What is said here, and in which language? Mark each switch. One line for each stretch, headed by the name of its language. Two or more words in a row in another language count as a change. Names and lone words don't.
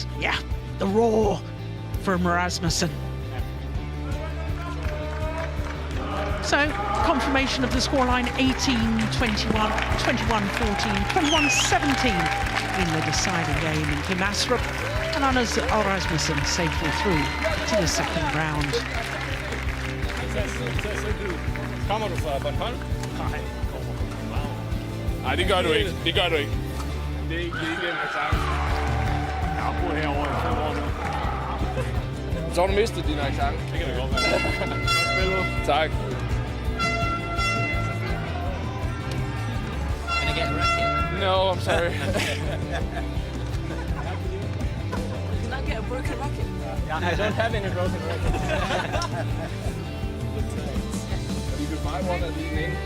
English: Yeah, the roar from Rasmussen. So, confirmation of the scoreline: 18-21, 21-14, 21-17 in the deciding game, and Kim Astrup and Anders Rasmussen safely through to the 2nd round.
Danish: Kommer du fra Bornholm? Nej. Nej, det gør du ikke. Det gør du ikke. Det er ikke en accent. Jeg har boet herovre i 5 år nu. Så har du mistet din accent. Det kan det godt være. Godt spillet. Tak.
English: Can I get a racket? No, I'm sorry. Can I get a broken racket? I don't have any broken rackets. You could buy one of these in.